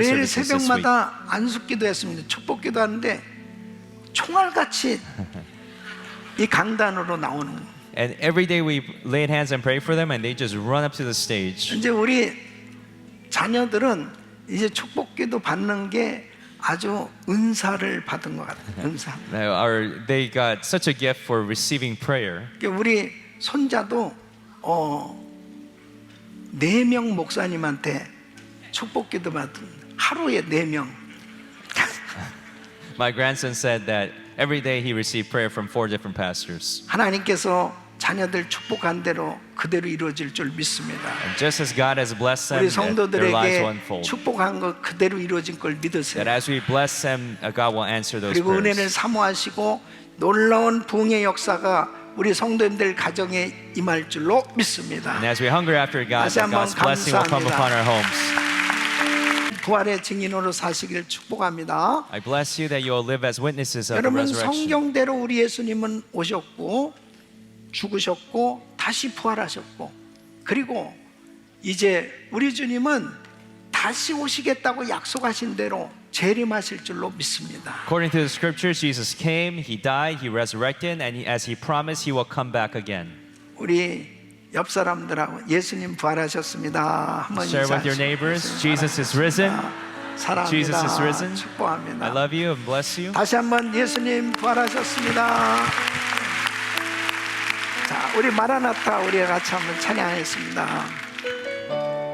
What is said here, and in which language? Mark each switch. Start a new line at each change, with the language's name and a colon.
Korean: 매일
English: services this week.
Korean: 새벽마다 안숙기도 했습니다. 축복기도 하는데 총알같이 이 강단으로 나오는 거예요.
English: And every day we laid hands and prayed for them, and they just run up to the stage.
Korean: 이제 우리 자녀들은 이제 축복기도 받는 게 아주 은사를 받은 것 같아요. 은사.
English: They got such a gift for receiving prayer.
Korean: 우리 손자도 4명 목사님한테 축복기도 받은 하루에 4명.
English: My grandson said that every day he received prayer from 4 different pastors.
Korean: 하나님께서 자녀들 축복한 대로 그대로 이루어질 줄 믿습니다.
English: And just as God has blessed them,
Korean: 우리
English: their lives will unfold.
Korean: 축복한 것 그대로 이루어질 걸 믿으세요.
English: That as we bless them, God will answer those
Korean: 그리고 은혜를
English: prayers.
Korean: 사모하시고 놀라운 부흥의 역사가 우리 성도님들 가정에 임할 줄로 믿습니다.
English: And as we hunger after God,
Korean: 다시
English: that
Korean: 한번
English: God's blessing will come upon our homes.
Korean: 부활의 증인으로 사시기를 축복합니다.
English: I bless you that you will live as witnesses of the
Korean: 여러분
English: resurrection.
Korean: 성경대로 우리 예수님은 오셨고 죽으셨고 다시 부활하셨고 그리고 이제 우리 주님은 다시 오시겠다고 약속하신 대로 재림하실 줄로 믿습니다.
English: According to the scriptures, Jesus came, He died, He resurrected, and as He promised, He will come back again.
Korean: 우리 옆 사람들하고 예수님 부활하셨습니다. 한번
English: Share with your neighbors, Jesus is risen.
Korean: 사랑합니다.
English: Jesus is risen.
Korean: 축복합니다.
English: I love you and bless you.
Korean: 다시 한번 예수님 부활하셨습니다. 자, 우리 마라나타 우리 같이 한번 찬양하겠습니다.